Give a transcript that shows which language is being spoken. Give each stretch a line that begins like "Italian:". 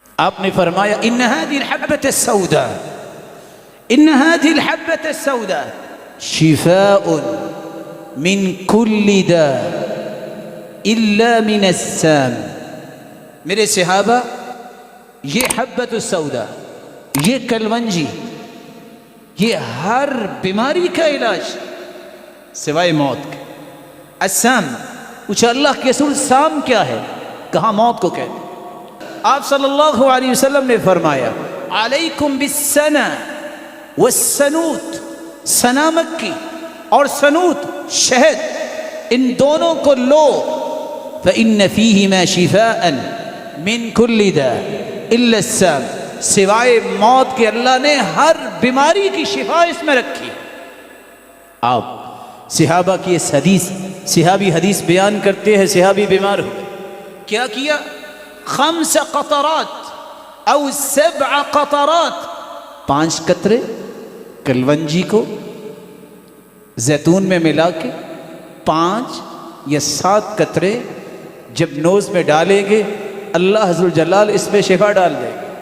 Urdu: آپ نے فرمایا
Arabic: ان هذه الحبة السوداء ان هذه الحبة السوداء شفاء من كل داء الا من السام.
Urdu: میرے صحابہ، یہ حبۃ السوداء، یہ کلونجی، یہ ہر بیماری کا علاج سوائے موت کے. السام، پوچھا اللہ کے رسول سام کیا ہے؟ کہاں موت کو کہتے. آپ صلی اللہ علیہ وسلم نے فرمایا
Arabic: علیکم بالسنا والسنوت،
Urdu: سنا مکی اور سنوت شہد، ان دونوں کو لو.
Arabic: فإن فيهما شفاء من كل داء إلا السام.
Urdu: سوائے موت کے اللہ نے ہر بیماری کی شفا اس میں رکھی. آپ صحابہ کی اس حدیث، صحابی حدیث بیان کرتے ہیں، صحابی بیمار ہوئے، کیا کیا؟ 5 قطرات او 7 قطرات، 5 قطرے کلونجی کو زیتون میں ملا کے 5 یا 7 قطرے جب نوز میں ڈالیں گے اللہ عز و جلال اس میں شفا ڈال دے گا.